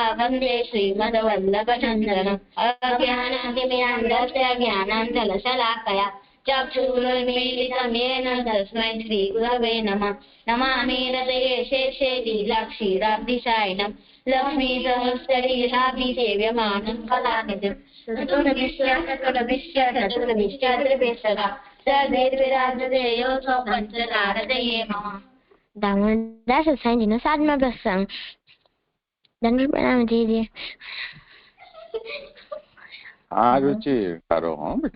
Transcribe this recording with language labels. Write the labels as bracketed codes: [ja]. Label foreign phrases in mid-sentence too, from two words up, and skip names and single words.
[sa] वन्दे श्रीमद्वल्लभचन्द्रम् अज्ञानातिमिरन्दस्य ज्ञानाञ्जलशलाकया चक्षुरुन्मीलितं येन तस्मै श्रीगुरवे नमः नमामि हृदये शेषे लीलाक्षीराब्धिशायिनं लक्ष्मीसहस्रलीलाभिसेव्यमानं कलानिधिं [gu] દામોદર સત્સંગજીનો 7મો પ્રસંગ. દંડ પ્રણામ જીજી. હા રુચિ કરો હો બેટા.